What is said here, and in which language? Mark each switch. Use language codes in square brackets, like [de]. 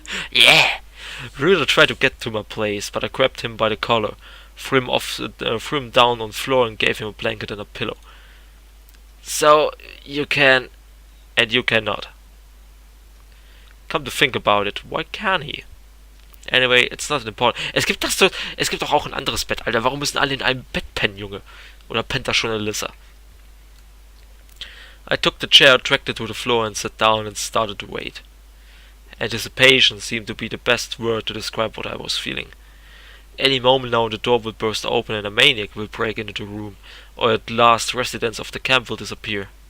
[en] Yeah. Ruder tried to get to my place, but I grabbed him by the collar, threw him down on the floor, and gave him a blanket and a pillow. So, you can, and you cannot. Come to think about it, why can't he? Anyway, it's not important. [de] Es gibt doch auch ein anderes Bett, Alter. Warum müssen alle in einem Bett pennen, Junge? Oder pennt da schon Alyssa? [en] I took the chair, dragged it to the floor, and sat down and started to wait. Anticipation seemed to be the best word to describe what I was feeling. Any moment now the door will burst open and a maniac will break into the room, or at last residents of the camp will disappear.